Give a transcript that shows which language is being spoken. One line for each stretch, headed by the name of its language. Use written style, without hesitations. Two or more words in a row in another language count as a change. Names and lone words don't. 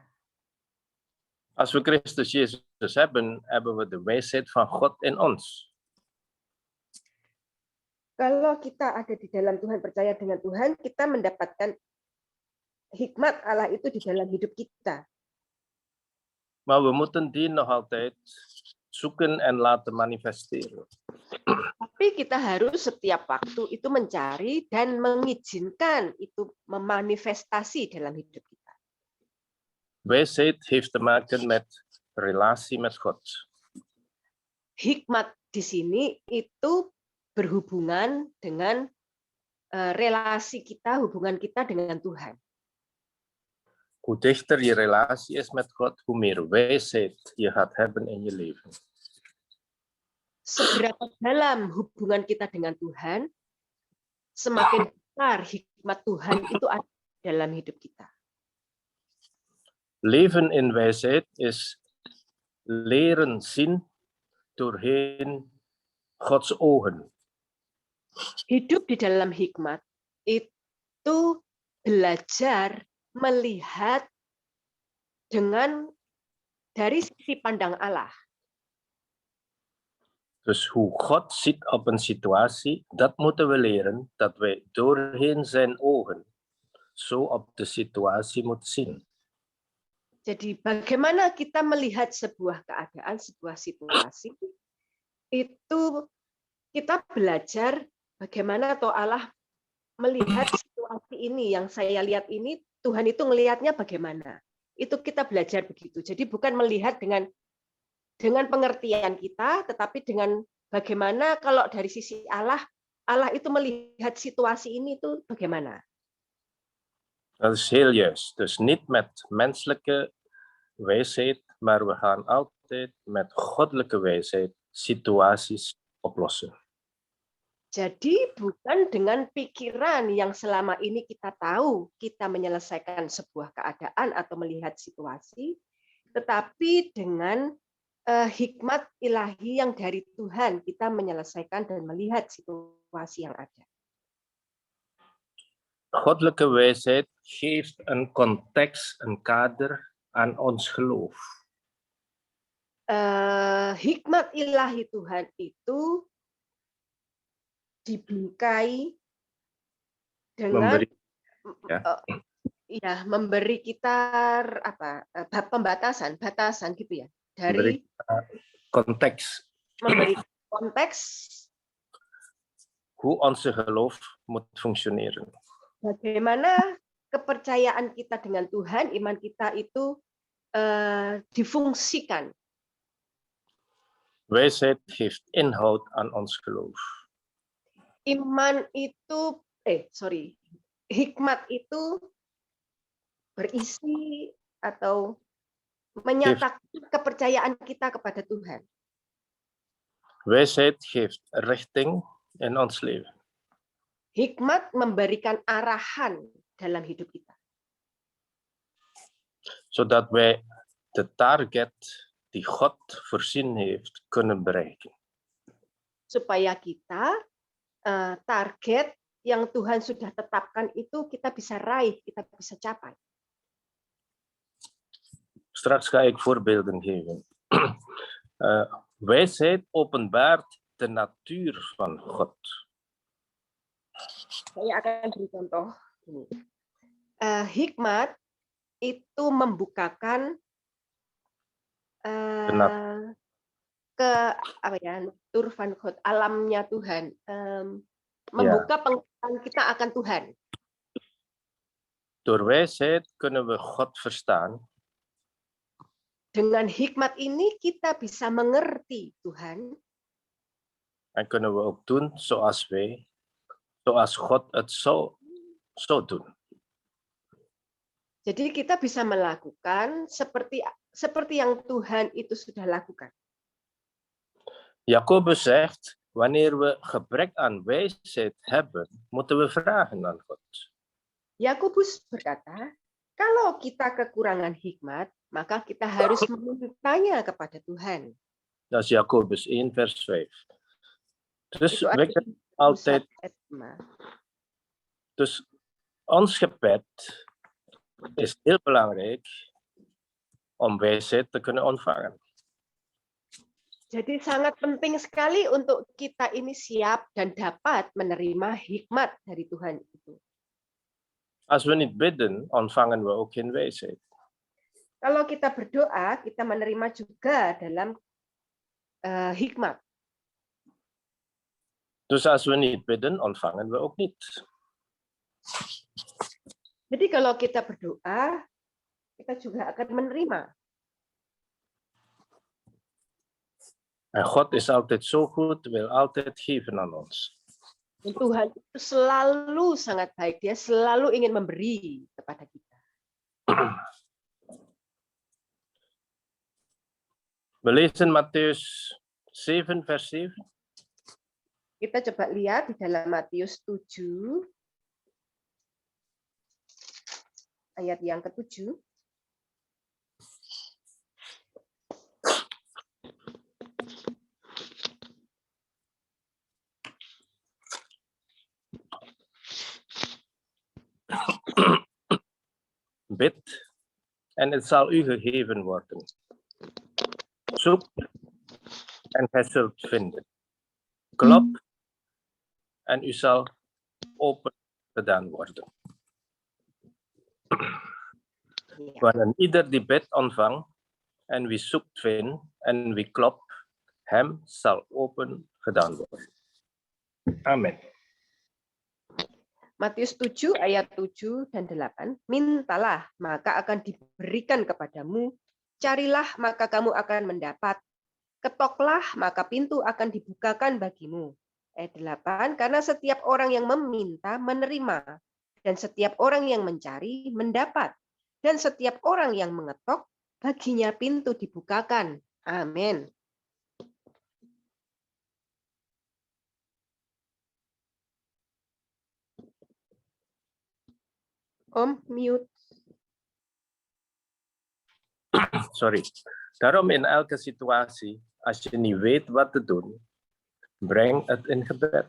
Dutch: Als we Christus Jezus hebben, hebben we de wijsheid van God in ons.
Indonesian: Kalau kita ada di dalam Tuhan, percaya dengan Tuhan, kita mendapatkan hikmat Allah itu di dalam hidup kita.
Dutch: Maar we moeten die nog altijd zoeken en laten manifesteren.
Indonesian: Tapi kita harus setiap waktu itu mencari dan mengizinkan itu memanifestasi dalam hidup kita.
Dutch: Wijsheid heeft te maken met relatie met God.
Indonesian: Hikmat di sini itu berhubungan dengan relasi kita, hubungan kita dengan Tuhan.
Dutch: Hoe dichter je relatie is met God, hoe meer wijsheid je gaat hebben in je leven.
Indonesian: Seberapa dalam hubungan kita dengan Tuhan, semakin besar hikmat Tuhan itu ada dalam hidup kita.
Dutch: Leven in wijsheid is leren zien doorheen Gods ogen.
Indonesian: Hidup di dalam hikmat itu belajar melihat dari sisi pandang Allah.
Dutch: Dus hoe God ziet op een situatie, dat moeten we leren, dat wij doorheen zijn ogen zo op de situatie moeten zien.
Indonesian: Jadi bagaimana kita melihat sebuah keadaan, sebuah situasi, itu kita belajar bagaimana toh Allah melihat situasi ini yang saya lihat ini, Tuhan itu ngelihatnya bagaimana. Itu kita belajar begitu. Jadi bukan melihat dengan pengertian kita, tetapi dengan bagaimana kalau dari sisi Allah, Allah itu melihat situasi ini itu bagaimana.
Dutch: Dat is heel juist. Dus niet met menselijke wijsheid, maar we gaan altijd met goddelijke wijsheid situaties oplossen.
Indonesian: Jadi bukan dengan pikiran yang selama ini kita tahu kita menyelesaikan sebuah keadaan atau melihat situasi, tetapi dengan hikmat ilahi yang dari Tuhan kita menyelesaikan dan melihat situasi yang ada.
Dutch: Goddelijke wijsheid geeft een context, een kader aan ons geloof.
Indonesian: Hikmat ilahi Tuhan itu dibingkai dengan memberi kita batasan gitu ya, dari memberi konteks
Dutch: hoe onze geloof moet functioneren.
Indonesian: Bagaimana kepercayaan kita dengan Tuhan, iman kita itu difungsikan.
Dutch: Wijsheid geeft inhoud aan ons geloof.
Indonesian: Hikmat itu berisi atau menyatakan kepercayaan kita kepada Tuhan.
Dutch: Wijsheid geeft richting in ons leven.
Indonesian: Hikmat memberikan arahan dalam hidup kita.
Dutch: Zodat wij de target die God voorzien heeft kunnen bereiken.
Indonesian: Supaya kita target yang Tuhan sudah tetapkan itu kita bisa raih, kita bisa capai.
Dutch: Straks ga ik voorbeelden geven. Wijsheid openbaart de natuur van God.
Indonesian: Saya akan beri contoh ini. Hikmat itu membukakan natur
Dutch: van God,
Indonesian: alamnya Tuhan, membuka penglihatan kita akan Tuhan.
Dutch: Door wijsheid kunnen we God verstaan.
Indonesian: Dengan hikmat ini kita bisa mengerti Tuhan.
Dutch: En kunnen we ook doen zoals God het zou doen.
Indonesian: Jadi kita bisa melakukan seperti yang Tuhan itu sudah lakukan.
Dutch: Jacobus zegt, wanneer we gebrek aan wijsheid hebben, moeten we vragen aan God.
Indonesian: Yakobus berkata, kalau kita kekurangan hikmat, maka kita harus memintanya kepada Tuhan.
Dutch: Dat is Jacobus 1 vers 5. Dus we kunnen altijd. Dus ons gebed is heel belangrijk om wijsheid te kunnen ontvangen.
Indonesian: Jadi sangat penting sekali untuk kita ini siap dan dapat menerima hikmat dari Tuhan itu.
Dutch: Als we niet bidden, ontvangen we ook geen wijsheid.
Indonesian: Kalau kita berdoa, kita menerima juga dalam hikmat.
Dutch: Dus als we niet bidden, ontvangen we ook niet.
Indonesian: Jadi kalau kita berdoa, kita juga akan menerima.
Dutch: En God is altijd zo goed, wil altijd geven aan ons.
Indonesian: Tuhan itu selalu sangat baik, Dia selalu ingin memberi kepada kita.
Dutch: We lezen Mattheus 7 vers 7.
Indonesian: Kita coba lihat di dalam Matius 7 ayat yang ke-7.
Dutch: Bid en het zal u gegeven worden. Zoek en gij zult vinden. Klop en u zal open gedaan worden. Ya. Wanneer ieder die bed ontvang en wie zoekt vindt en wie klopt, hem zal open gedaan worden.
Indonesian: Amin. Matius 7 ayat 7 dan 8. Mintalah, maka akan diberikan kepadamu. Carilah, maka kamu akan mendapat. Ketoklah, maka pintu akan dibukakan bagimu. Ayat 8. Karena setiap orang yang meminta, menerima. Dan setiap orang yang mencari, mendapat. Dan setiap orang yang mengetok, baginya pintu dibukakan. Amin. Om, mute. Sorry.
Dutch: Daarom in elke situatie, als je niet weet wat te doen, breng het in gebed.